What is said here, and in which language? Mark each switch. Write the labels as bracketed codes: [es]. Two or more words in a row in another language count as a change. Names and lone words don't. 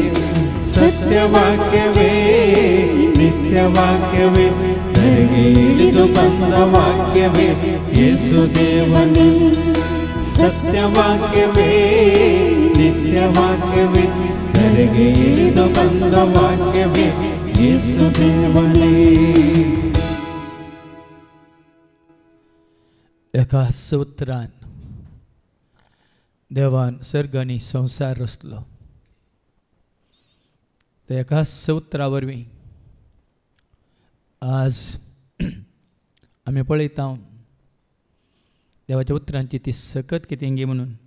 [kn] ಸತ್ಯವಾಕ್ಯವೇ ನಿತ್ಯ ವಾಕ್ಯವೇ ಧರೆಗೆ ಇಳಿದು ಬಂದ ವಾಕ್ಯವೇ ಯೇಸು ದೇವನೇ. ಸತ್ಯವಾಕ್ಯವೇ ನಿತ್ಯ ವಾಕ್ಯವೇ ಧರೆಗೆ ಇಳಿದು ಬಂದ ವಾಕ್ಯವೇ ಯೇಸು ದೇವನೇ. [kok] एका सूत्रान देवान सर्ग आनी संसार रचलो. त्या एका सूत्रा वरवीं आज आमी पळयता देवाच्या उतरांची ती सकत कितेंगी म्हणून.